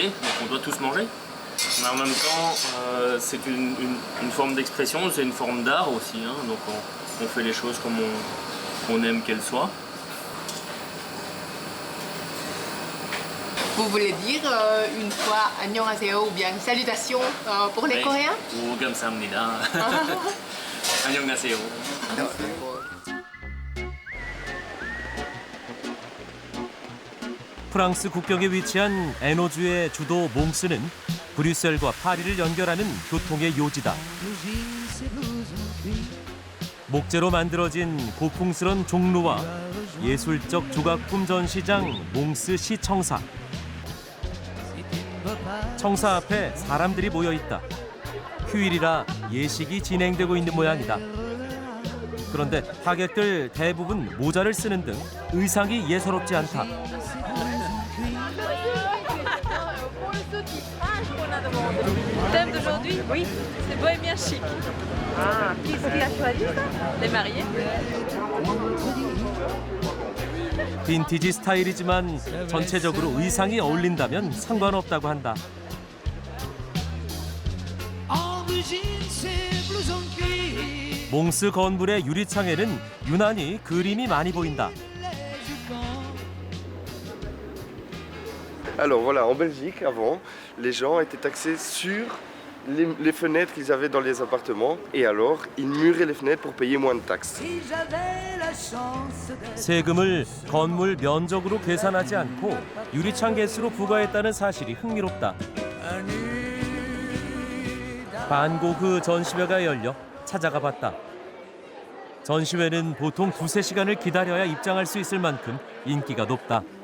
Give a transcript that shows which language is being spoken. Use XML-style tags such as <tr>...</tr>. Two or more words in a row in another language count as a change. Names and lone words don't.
<fr>Donc on doit tous manger. Mais en même temps c'est une forme d'expression, c'est une forme d'art aussi. Hein, donc on fait les choses comme on aime qu'elles soient. Vous voulez dire une fois annyeonghaseyo ou bien salutations pour les Coréens?</fr> <ko>Ou 감사합니다. 안녕하세요. 프랑스 국경에 위치한 에노주의 주도 몽스는 브뤼셀과 파리를 연결하는 교통의 요지다. 목재로 만들어진 고풍스런 종루와 예술적 조각품 전시장 몽스 시청사. 청사 앞에 사람들이 모여 있다. 휴일이라 예식이 진행되고 있는 모양이다. 그런데 하객들 대부분 모자를 쓰는 등 의상이 예사롭지 않다.</ko> <fr>Thème d'aujourd'hui, oui, c'est bohémien chic. Ah, qui a choisi ça? Les mariés.</fr> <ko>빈티지 스타일이지만 전체적으로 의상이 어울린다면 상관없다고 한다. 몽스 건물의 유리창에는 유난히 그림이 많이 보인다.</ko> <fr>Alors voilà, en Belgique, avant, les gens étaient taxés sur les fenêtres qu'ils avaient dans les appartements et alors ils muraient les fenêtres pour payer moins de taxes.</fr> <ko>세금을 건물 면적으로 계산하지 않고 유리창 개수로 부과했다는 사실이 흥미롭다. 반고흐 전시회가 열려 찾아가 봤다. 전시회는 보통 2-3시간을 기다려야 입장할 수 있을 만큼 인기가 높다.</ko>